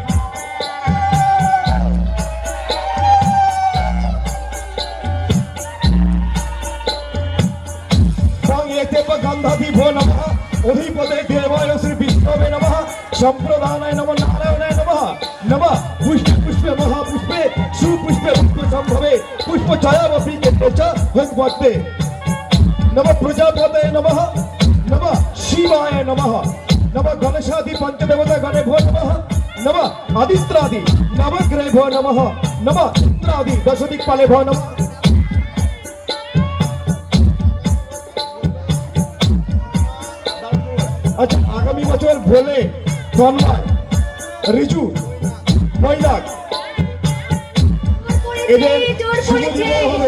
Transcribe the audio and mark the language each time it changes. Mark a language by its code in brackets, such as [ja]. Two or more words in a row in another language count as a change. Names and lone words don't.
[sa] গন্ধাধিভো নমঃ অধিপতে দেবায় শ্রী বিষ্ণবে নমঃ সম্প্রদানায় নমঃ নারায়ণায় নমঃ নমঃ পুষ্পে পুষ্পে মহাপুষ্পে সুপুষ্পে পুষ্প সম্ভবে পুষ্প ছায়াবপি কেচা ভগবতে নমঃ প্রজাপতয়ে নমঃ নমঃ শিবায় নমঃ নমঃ গণেশাদি পঞ্চদেবতা গণেভ্যো নমঃ নমঃ আদিত্যাদি নবগ্রহেভ্যো নমঃ নমঃ ইন্দ্রাদি দশদিক্পালেভ্যো নমঃ। [bn] আচ্ছা, আগামী বছর ভোলে তন্ময় রিজু মৈনাক এদের শুভ বিবাহ হবে।